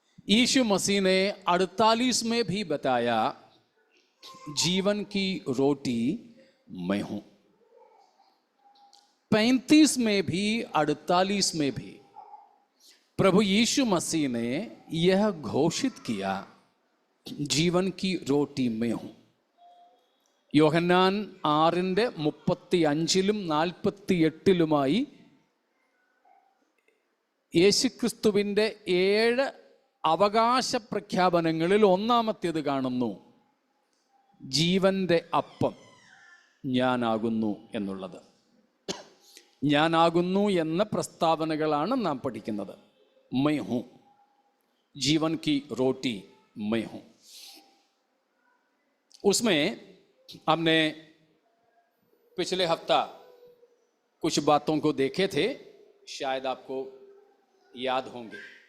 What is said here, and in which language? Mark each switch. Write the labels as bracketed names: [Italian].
[Hindi] यीशु मसीह ने 48 में भी बताया जीवन की रोटी मैं हूं। 35 में भी 48 में भी प्रभु यीशु मसीह ने यह घोषित किया जीवन की रोटी मैं हूं। [Malayalam] യോഹന്നാൻ 6:35 48 യേശുക്രിസ്തുവിൻ്റെ 7 അവകാശ പ്രഖ്യാപനങ്ങളിൽ ഒന്നാമത്തേത് കാണുന്നു, ജീവന്റെ അപ്പം ഞാനാകുന്നു എന്നുള്ളത്. ഞാനാകുന്നു എന്ന പ്രസ്താവനകളാണ് നാം പഠിക്കുന്നത്. [Hindi] मैं हूं, जीवन की रोटी मैं हूं. उसमें हमने पिछले हफ्ता कुछ बातों को देखे थे, शायद आपको याद होंगे.